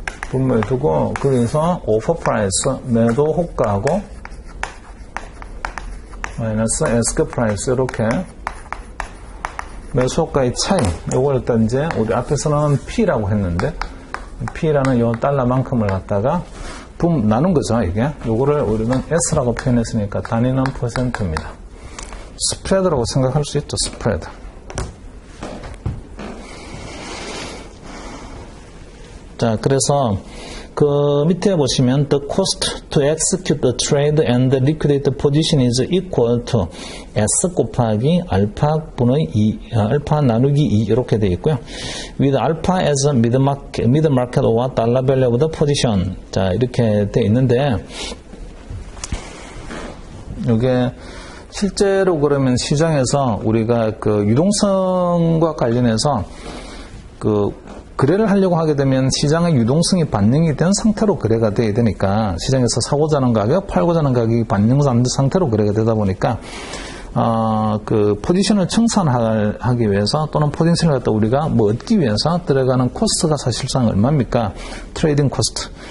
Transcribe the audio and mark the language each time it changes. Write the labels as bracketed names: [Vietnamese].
[Korean] 분모에 두고, 그래서 오퍼 프라이스 매도 호가하고 마이너스 에스크 프라이스 이렇게 매수 호가의 차이, 요걸 일단 이제 우리 앞에서는 P라고 했는데, P라는 요 달러만큼을 갖다가 나눈 거죠, 이게. 요거를 우리는 S라고 표현했으니까 단위는 %입니다. 스프레드라고 생각할 수 있죠, 스프레드. 자, 그래서 그 밑에 보시면 [English] the cost to execute the trade and the liquidate position is equal to S [Korean] 곱하기 알파 분의 2, 알파 나누기 2 이렇게 되어 있고요. [English] with alpha as mid market or dollar value of the position. [Korean] 자, 이렇게 되어 있는데, 이게 실제로 그러면 시장에서 우리가 그 유동성과 관련해서 거래를 하려고 하게 되면 시장의 유동성이 반영이 된 상태로 거래가 돼야 되니까, 시장에서 사고자 하는 가격, 팔고자 하는 가격이 반영된 상태로 거래가 되다 보니까, 그 포지션을 청산하기 위해서 또는 포지션을 갖다 우리가 뭐 얻기 위해서 들어가는 코스트가 사실상 얼마입니까? 트레이딩 코스트.